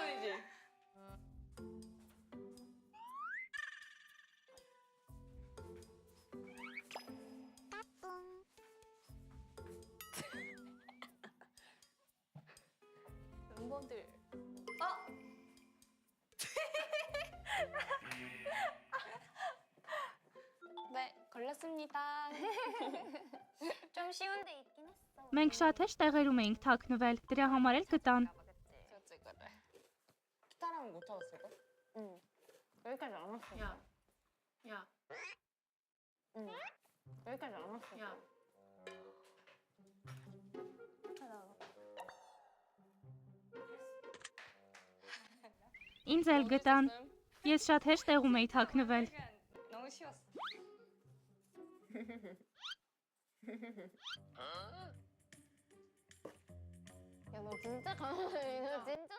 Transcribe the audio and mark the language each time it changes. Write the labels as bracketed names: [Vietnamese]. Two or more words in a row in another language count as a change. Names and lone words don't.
[Korean] 멤버들. 네, 걸렸습니다. 좀 쉬운 데 있긴 했어. [Armenian] Մենք շատ հեշտ տեղերում էինք թաքնվել, դրա համար էլ գտան։ [Korean] 그렇지 그래. 기타랑은 못 찾았을걸? 응. 여기까지 안 왔어. 야, 야, 응. 여기까지 안 왔어. 야. [Armenian] Ինձ էլ գտան։ Ես շատ հեշտ տեղում էի թաքնվել։ [Korean] 너무 쉬웠어. 야, 너 진짜 강하네. 너 진짜